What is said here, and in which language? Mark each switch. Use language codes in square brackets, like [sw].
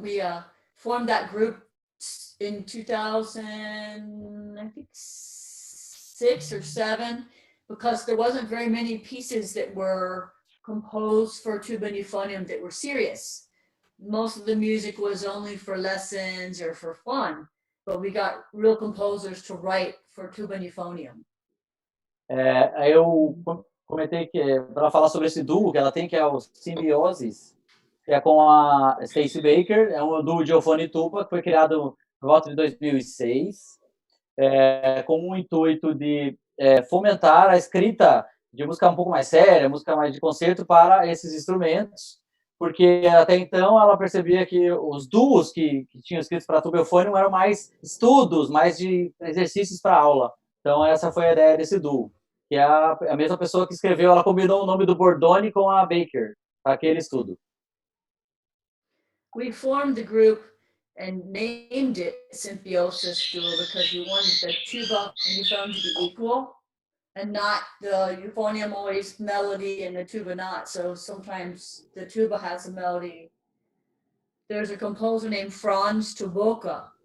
[en] We formed that group in 2000, I think 6 or 7, because there wasn't very many pieces that were composed for tuba and euphonium that were serious. Most of the music was only for lessons or for fun, but we got real composers to write for tuba and euphonium. [pt] Eu comentei que para falar sobre esse duo que ela tem, que é o Symbiosis, que é com a Stacy Baker, é um duo de eufone e tuba que foi criado por volta de 2006, com o intuito de fomentar a escrita de música um pouco mais séria, música mais de concerto para esses instrumentos, porque até então ela percebia que os duos que tinham escritos para tuba e eufone eram mais estudos, mais de exercícios para aula. Então essa foi a ideia desse duo, que é a mesma pessoa que escreveu, ela combinou o nome do Bordoni com a Baker, para aquele estudo. [en] We formed the group and named it Symbiosis Duo because we wanted the tuba and euphonium to be equal, and not the euphonium always melody and the tuba not. So sometimes the tuba has a melody. There's a composer named Franz Tuboka.